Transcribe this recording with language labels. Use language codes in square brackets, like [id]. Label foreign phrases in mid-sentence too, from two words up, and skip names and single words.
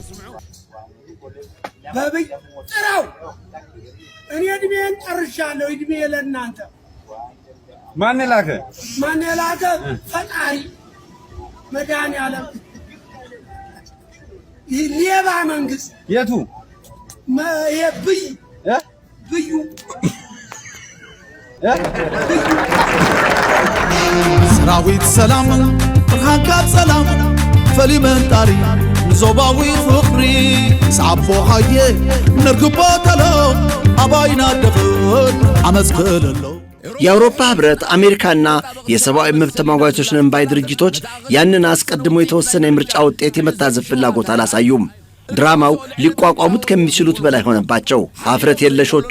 [am] በብይ ጥራው እኔ እድሜን ጨርሻለሁ። እድሜ ለእናንተ ማን ላከ? ፈጣሪ መድኃኒዓለም። ሌባ መንግስት የቱ ብዩ [ti] ሰራዊት ሰላም ብርሃንካት ሰላም ፈሊመንጣሪ ንዞባዊ ፍቕሪ ሰዓቦ ሃየ ነርግቦ ተሎ አባይና ደፍን አመዝክለሎ። [am] የአውሮፓ ህብረት፣ አሜሪካና የሰብአዊ መብት ተሟጋቾች ባይ ድርጅቶች ያንን አስቀድሞ የተወሰነ የምርጫ ውጤት የመታዘብ ፍላጎት አላሳዩም። ድራማው ሊቋቋሙት ከሚችሉት በላይ ሆነባቸው። አፍረት የለሾቹ